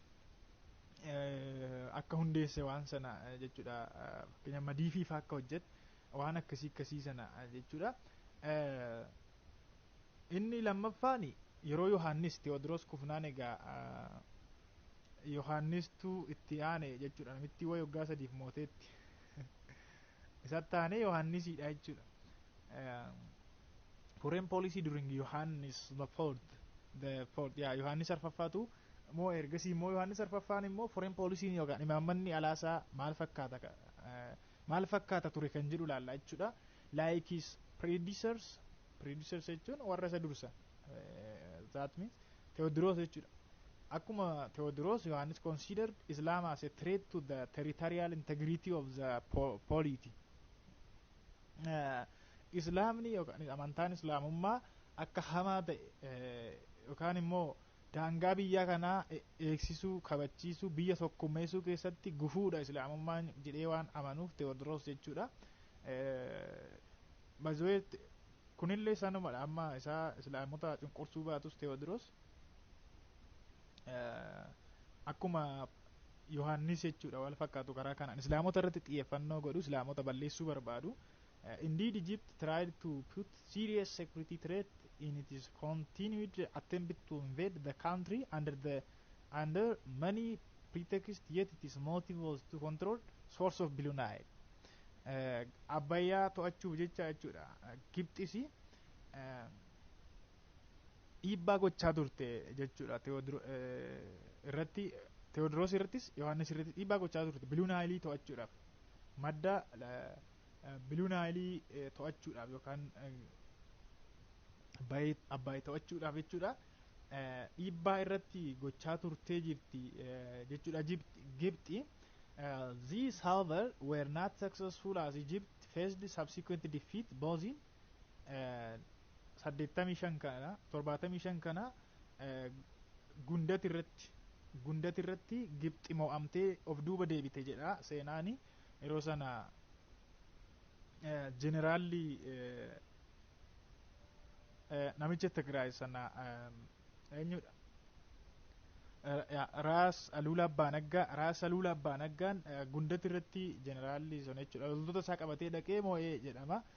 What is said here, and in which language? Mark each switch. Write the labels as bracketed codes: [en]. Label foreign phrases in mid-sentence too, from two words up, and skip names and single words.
[om] akka hundeesse waan sana jechuudha fakkeenyaaf madiifiif akka hojjete waan akkasii sana jechuudha inni lammaffaan yeroo Yohaannis Teewodiroos kufnaan egaa Yohaannistuu itti aane jechuudha namitti waggaa 3 mooteetti isatti aane Yohaannisiidha jechuudha [en] foreign policy during Yohaannis the fourth [om] Yohaannis arfaffaatu moo ergasii immoo Yohaannis arfaffaan immoo [en] foreign policy [om] yookaan imaammanni alaasaa maal fakkaata ture kan jedhu laalla jechuudha [en] like his predecessors [om] jechuun warra isa dursa [en] that means Teewodiroos [om] jechuudha akkuma [en] Teewodiroos Yohaannis considered Islam as a threat to the territorial integrity of the polity Islaamni yookaan amantaan Islaamummaa akka hamaa ta'e yookaan immoo daangaa biyya kanaa eegsisuu kabachiisuu biyya tokkummeessuu keessatti gufuudha Islaamummaan jedhee waan amanuuf Teewodiroos jechuudha [om] bazoet kunillee sanumadha amma isaa Islaamota cunqursuu baatus Teewodiroos akkuma Yohaannis jechuudha wal fakkaatu karaa kanaan Islaamota irratti xiyyeeffannoo godhu Islaamota balleessuu barbaadu [en] indeed Egypt tried to put serious security threat in its continued attempt to invade the country under many pretexts, yet its motive was to control source of Blue Nile. [om] Abbayyaa to'achuuf jechuudha. Gibxisi dhiibbaa gochaa turte jechuudha. Teewodiroos irrattis Yohaannis irrattis dhiibbaa gochaa turte Blue Nile to'achuudhaaf madda Blue Nile to'achuudhaaf yookaan Abbaay to'achuudhaaf jechuudha dhiibbaa irratti gochaa turtee jirti jechuudha Gibxi [en] these however were not successful as Egypt faced subsequent defeat both in 85 [om] kana 75 kana Gundati irratti Gibxi mo'amtee of duuba deebite jedha seenaani yeroo sana generaalli namicha Tigraay sana eenyudha Raas Aluula Abbaa Naggaan Gundati irratti generaalli sana jechuudha loltoota isaa qabatee dhaqee moo'ee jedhama